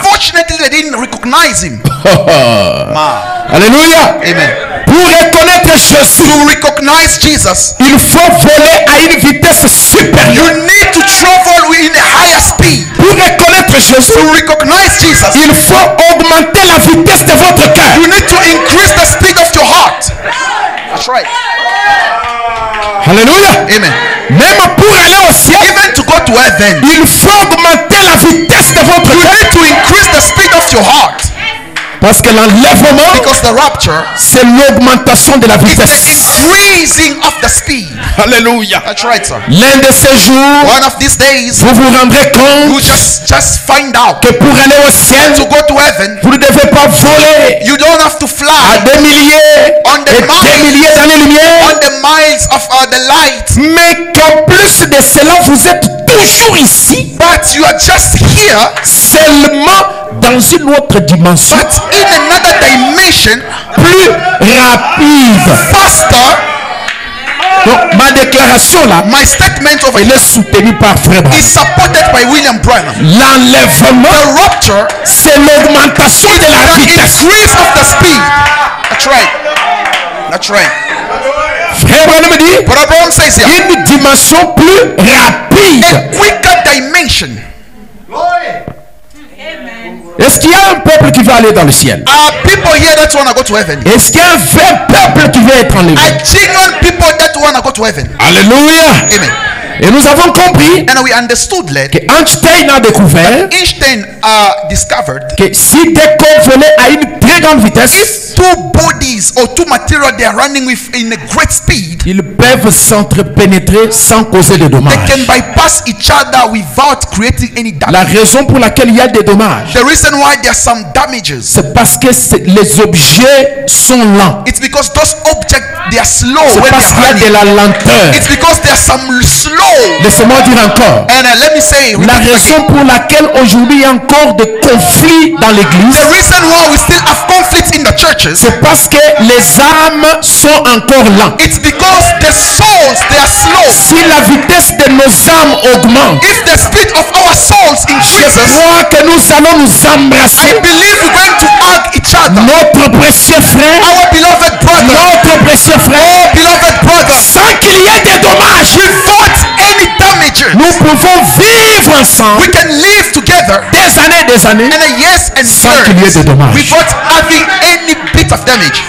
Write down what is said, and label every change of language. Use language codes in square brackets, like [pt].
[en] Unfortunately, they didn't recognize him. [fr] Alléluia. [en] Amen. [fr] Pour reconnaître Jésus, [en] To recognize Jesus, [fr] il faut voler à une vitesse supérieure. [en] you need to travel in a higher speed. [fr] Pour reconnaître Jésus, [en] To recognize Jesus, [fr] il faut augmenter la vitesse de votre cœur. [en] you need to increase the speed of your heart. That's right. [fr] Alléluia. [en] Amen. [fr] Même pour aller au ciel, [en] Even to go to heaven, [fr] il faut augmenter la vitesse de votre [en] you [fr] cœur. [en] need to increase the speed of your heart. [fr] Parce que l'enlèvement, [en] Because the rapture [fr] c'est l'augmentation de la [en] is the [fr] vitesse. [en] increasing of the speed. [fr] Alléluia. [en] That's right, sir. [fr] L'un de ces jours, [en] One of these days, [fr] vous vous rendrez [en] you [fr] compte [en] just find out [fr] que pour aller au ciel, [en] to go to heaven, [fr] vous ne devez pas voler [en] you don't have to [fr] à [en] fly [fr] des milliers [en] On the [fr] et [en] mountain. [fr] des milliers d'années-lumière, [en] on the miles of the light, [fr] mais qu'en plus de cela, vous êtes toujours ici, [en] but you are just here, [fr] seulement dans une autre dimension, [en] but in another dimension, [fr] plus rapide. [en] faster. [fr] Donc, ma déclaration là, [en] My statement over [fr] elle [en] here [fr] est soutenue par Frère Branham. [en] is supported by William Branham. [fr] L'enlèvement, [en] The rapture, [fr] c'est l'augmentation de la [en] the [fr] vitesse. [en] increase of the speed. That's right. That's right. [fr] Frère Branham dit, [en] But Abraham says here, [fr] une dimension plus rapide. [en] a quicker dimension. [fr] Est-ce qu'il y a un peuple qui veut aller dans le ciel? [en] Are people here that want to go to heaven? [fr] Est-ce qu'il y a un vrai peuple qui veut être enlevé? [en] Are genuine people that want to go to heaven? [fr] Alléluia. [en] Amen. [fr] Et nous avons compris [en] And we understood that [fr] que Einstein a découvert [en] Einstein discovered [fr] que si des corps volaient à une très grande vitesse, [en] if two bodies or two material they are running with in a great speed, [fr] ils peuvent s'entrepénétrer sans causer de [en] they [fr] dommages. [en] can bypass each other without creating any damage. [fr] La raison pour laquelle il y a des dommages, [en] The reason why there are some damages, [fr] c'est parce que les objets sont lents. [en] it's because those objects they are slow [fr] C'est [en] when [fr] parce [en] they are [fr] qu'il y a de la lenteur. [en] It's because there are some slow. [fr] Laissez-moi dire encore. [en] And let me say, [fr] La raison pour laquelle aujourd'hui il y a encore des conflits dans l'église, [en] the reason why we still have conflicts in the churches, [fr] c'est parce que les âmes sont encore lentes. [en] it's because the souls they are slow. [fr] Si la vitesse de nos âmes augmente, [en] If the speed of our souls [fr] je [en] increases, [fr] crois que nous allons nous [en] I [fr] embrasser [en] believe we're going to brother, [fr] notre précieux frère, [en] our beloved brother, [fr] notre précieux frère, [en] beloved brother, [fr] sans qu'il y ait des dommages, [en] without any damages, [fr] nous pouvons vivre ensemble [en] we can live together [fr] des années, [en] and years and [fr] sans qu'il y ait [en] years [fr] de dommages. [en] without having any bit of damage.